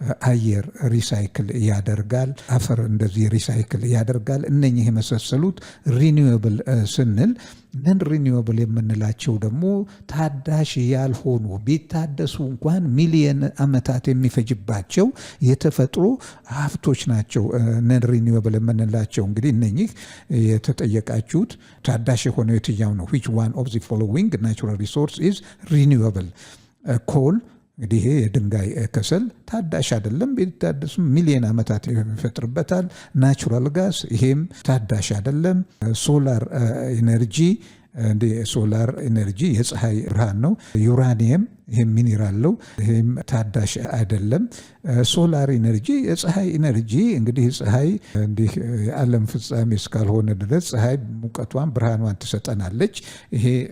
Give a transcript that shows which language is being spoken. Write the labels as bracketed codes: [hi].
[am] አየር ሪሳይክል ያደርጋል፣ አፈር እንደዚህ ሪሳይክል ያደርጋል። እነኚህ የመሳሰሉት ሪኒዌብል ስንል ነን ሪኒዌብል የምንላቸው ደግሞ ታዳሽ ያልሆኑ ቢታደሱ እንኳን ሚሊየን ዓመታት የሚፈጅባቸው የተፈጥሮ ሀብቶች ናቸው ነን ሪኒዌብል የምንላቸው እንግዲህ እነኚህ የተጠየቃችሁት ታዳሽ የሆነው የትኛው ነው? [en] which one of the following natural resource is renewable? [am] ኮል እንግዲህ ይሄ የድንጋይ ከሰል ታዳሽ አይደለም፣ ቢታደሱ ሚሊዮን ዓመታት ይፈጥርበታል። ናቹራል ጋስ ይሄም ታዳሽ አይደለም። ሶላር ኢነርጂ ሶላር ኢነርጂ የፀሐይ ብርሃን ነው። ዩራኒየም ይሄም ሚኒራል ነው፣ ይሄም ታዳሽ አይደለም። ሶላር ኢነርጂ የፀሐይ ኢነርጂ እንግዲህ ፀሐይ እንዲህ የዓለም ፍጻሜ እስካልሆነ ድረስ ፀሐይ ሙቀቷን ብርሃኗን ትሰጠናለች። ይሄ